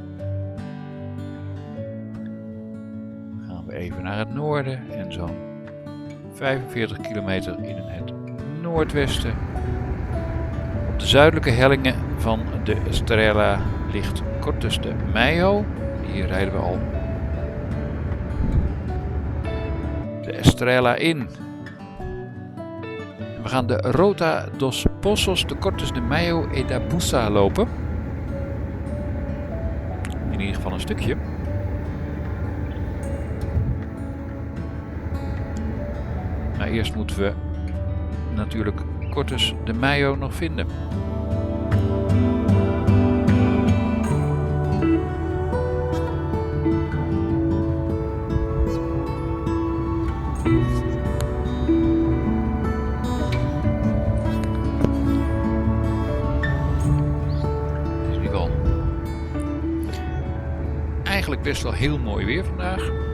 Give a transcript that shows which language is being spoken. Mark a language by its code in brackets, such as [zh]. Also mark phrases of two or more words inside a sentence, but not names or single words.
[nl] Gaan we even naar het noorden en zo'n 45 kilometer in het noordwesten. Op de zuidelijke hellingen van de Estrela ligt Cortes de Maio. Hier rijden we al de Estrela in. We gaan de Rota dos Poços de Cortes de Maio e da Buça lopen. In ieder geval een stukje. Maar eerst moeten we natuurlijk Cortes de Maio nog vinden. Het is nu wel eigenlijk best wel heel mooi weer vandaag.